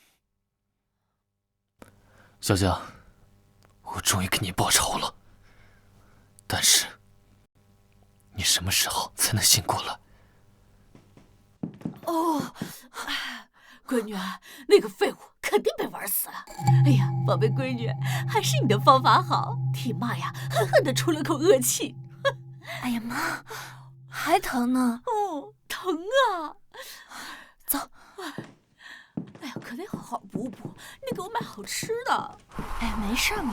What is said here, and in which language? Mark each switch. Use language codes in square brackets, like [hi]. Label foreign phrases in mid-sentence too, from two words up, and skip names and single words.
[zh] 小江，我終於給你報仇了。但是，你什麼時候才能醒過來？哦，閨女，那個廢物肯定被玩死了。哎呀，寶貝閨女，還是你的方法好，替媽呀狠狠地出了口惡氣。哎呀媽，還疼呢。哦，疼啊！走。哎呀，可得好好補補，你給我買好吃的。哎，沒事嘛。